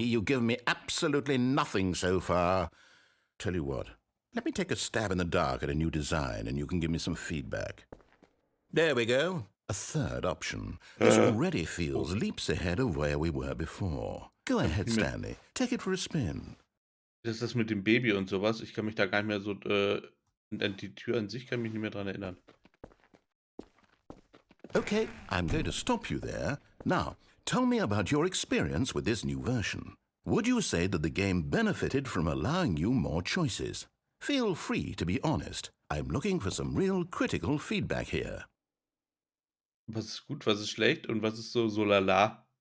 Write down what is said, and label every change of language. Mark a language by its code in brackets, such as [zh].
[en] You've given me absolutely nothing so far. Tell you what. Let me take a stab in the dark at a new design, and you can give me some feedback. There we go. A third option. This already feels leaps ahead of where we were before. Go ahead, Stanley. Take it for a spin. [de] Das ist das mit dem Baby und sowas. Ich kann mich da gar nicht mehr so, an die Tür an sich kann ich mich nicht mehr dran erinnern. [en] Okay, I'm going to stop you there. Now, tell me about your experience with this new version. Would you say that the game benefited from allowing you more choices? Feel free to be honest. I'm looking for some real critical feedback here. [de] Was ist gut, was ist schlecht und was ist so lala?